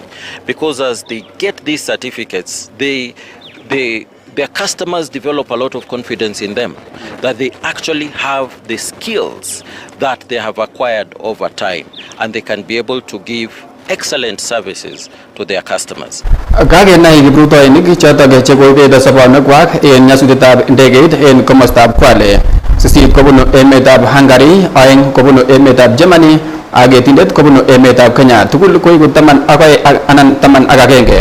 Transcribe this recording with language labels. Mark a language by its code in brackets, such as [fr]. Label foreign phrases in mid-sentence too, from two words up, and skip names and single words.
[en] Because as they get these certificates, their customers develop a lot of confidence in them, that they actually have the skills that they have acquired over time, and they can be able to give excellent services to their customers. [kln] Kagenai kiprutoinik chotok chekoibet sobonwekwak en nyasutietab ndegeit en komostab Kwale. Sisit kobunu emetab Hungary, oeng kobunu emetab Germany, ak etindet kobunu emetab Kenya. Tugul koiku 12 anan 11.